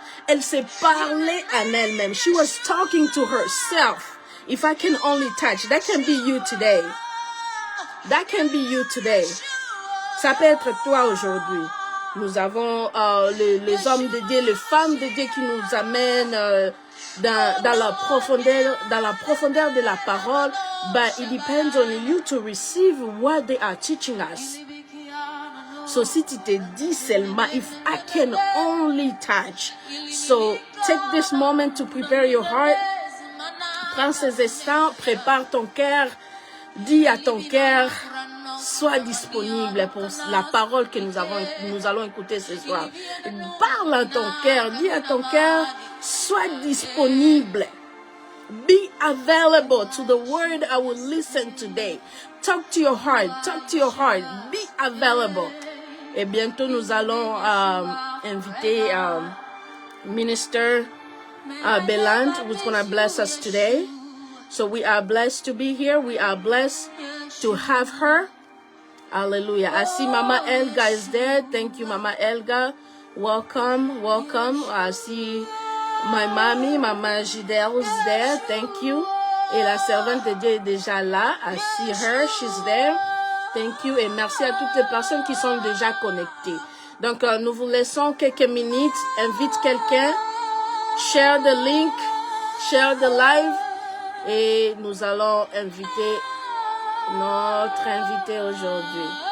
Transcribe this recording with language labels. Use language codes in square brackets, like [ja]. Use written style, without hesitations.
[fr] Elle s'est parlé en elle-même. [en] She was talking to herself. If I can only touch. That can be you today. That can be you today. [fr] Ça peut être toi aujourd'hui. Nous avons les hommes de Dieu, les femmes de Dieu qui nous amènent dans la profondeur de la parole. [en] But it depends on you to receive what they are teaching us. [fr] So si tu te dis seulement, [en] if I can only touch. So take this moment to prepare your heart. [fr] Prends ces instants, prépare ton cœur, dis à ton cœur, sois disponible pour la parole que nous allons écouter ce soir. Parle à ton cœur, dis à ton cœur, sois disponible. [en] Be available to the word I will listen today. Talk to your heart, be available. [fr] Et bientôt nous allons inviter [en] Minister Beland, who's going to bless us today. So we are blessed to be here. We are blessed to have her. Hallelujah. I see Mama Elga is there. Thank you, Mama Elga. Welcome, welcome. I see my mommy, Mama Gidel is there. Thank you. [fr] Et la servante de Dieu est déjà là. [en] I see her. She's there. Thank you. [fr] Et merci à toutes les personnes qui sont déjà connectées. Donc, nous vous laissons quelques minutes. Invite quelqu'un. [en] Share the link, share the live, [fr] et nous allons inviter notre invité aujourd'hui.